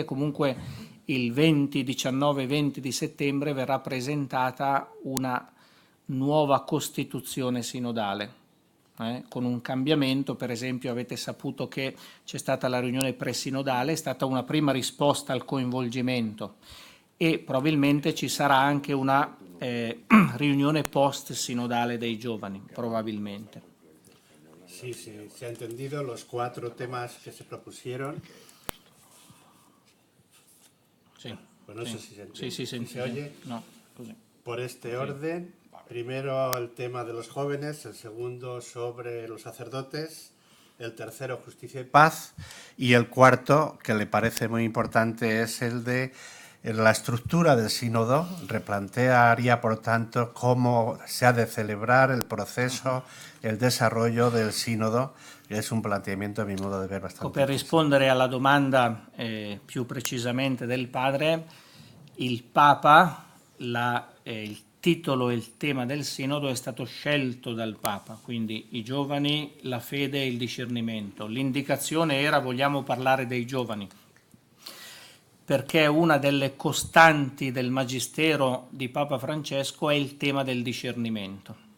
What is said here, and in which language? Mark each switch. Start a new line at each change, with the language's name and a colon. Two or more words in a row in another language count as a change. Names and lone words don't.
Italian: Comunque il 19 e 20 di settembre verrà presentata una nuova Costituzione sinodale, con un cambiamento. Per esempio avete saputo che c'è stata la riunione presinodale, è stata una prima risposta al coinvolgimento, e probabilmente ci sarà anche una riunione post-sinodale dei giovani, probabilmente.
Spanish: Sí, sí, se ha entendido los 4 temas que se propusieron.
Italian: Sì.
Spanish: Pues no sé si se entiende.
Italian: Sì,
Spanish: Si se oye.
Italian: No, così.
Spanish: Por este orden, primero el tema de los jóvenes, el segundo sobre los sacerdotes, el tercero justicia y paz, y el cuarto, que le parece muy importante, es el de la estructura del sínodo. Replantearía, por tanto, cómo se ha de celebrar el proceso, el desarrollo del sínodo, que es un planteamiento, a mi modo de ver, bastante
Italian: Per rispondere alla domanda più precisamente del padre, il Papa, il titolo e il tema del Sinodo è stato scelto dal Papa, quindi i giovani, la fede e il discernimento. L'indicazione era vogliamo parlare dei giovani, perché una delle costanti del Magistero di Papa Francesco è il tema del discernimento.